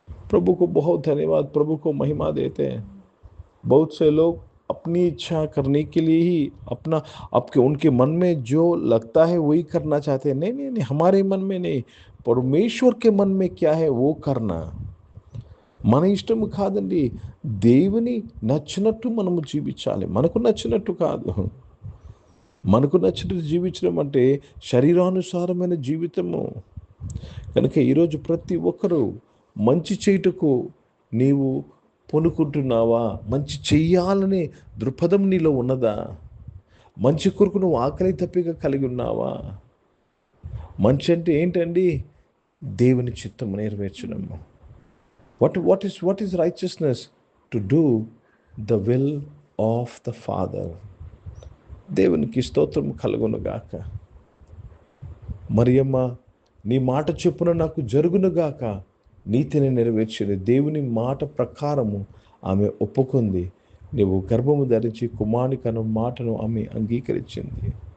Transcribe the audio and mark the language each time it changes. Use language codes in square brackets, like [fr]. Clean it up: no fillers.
[hi] प्रभु को बहुत धन्यवाद, प्रभु को महिमा देते हैं। बहुत से लोग अपनी इच्छा करने के लिए ही अपना आपके उनके मन में जो लगता है वही करना चाहते हैं। नहीं नहीं नहीं, हमारे मन में नहीं, परमेश्वर के मन में क्या है वो करना. [te] మన ఇష్టం కాదండి, దేవుని నచ్చినట్టు మనము జీవించాలి, మనకు నచ్చినట్టు కాదు. మనకు నచ్చినట్టు జీవించడం అంటే శరీరానుసారమైన జీవితము. కనుక ఈరోజు ప్రతి ఒక్కరూ మంచి చేయుటకు నీవు పూనుకుంటున్నావా? మంచి చెయ్యాలనే దృక్పథం నీలో ఉన్నదా? మంచి కొరకు నువ్వు ఆకలి తప్పిక కలిగి ఉన్నావా? మంచి అంటే ఏంటండి? దేవుని చిత్తము నెరవేర్చడము. [en] What is righteousness? To do the will of the Father. [te] దేవునికి స్తోత్రం కలుగునుగాక. మరియమ్మ, నీ మాట చొప్పున నాకు జరుగునుగాక, నీతిని నెరవేర్చింది. దేవుని మాట ప్రకారము ఆమె ఒప్పుకుంది. నీవు గర్భము ధరించి కుమారుని కను మాటను ఆమె అంగీకరించింది.